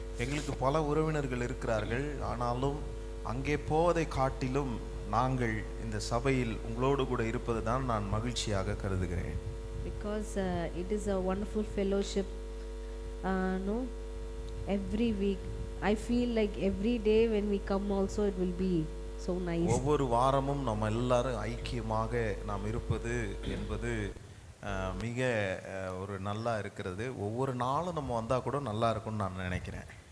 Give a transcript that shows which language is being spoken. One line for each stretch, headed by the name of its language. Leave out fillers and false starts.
Tamil: எங்களுக்கு பல உறவினர்கள் இருக்கிறார்கள், ஆனாலும் அங்கே போவதை காட்டிலும் நாங்கள் இந்த சபையில் உங்களோடு கூட இருப்பது தான் நான் மகிழ்ச்சியாக கருதுகிறேன்.
English: Because it is a wonderful fellowship. No, every week I feel like every day when we come also it will be so nice.
Tamil: ஒவ்வொரு வாரமும் நம்ம எல்லாரும் ஐக்கியமாக நாம் இருப்பது என்பது மிக ஒரு நல்லா இருக்கிறது. ஒவ்வொரு நாளும் நம்ம வந்தால் கூட நல்லா இருக்கும்னு நான் நினைக்கிறேன்.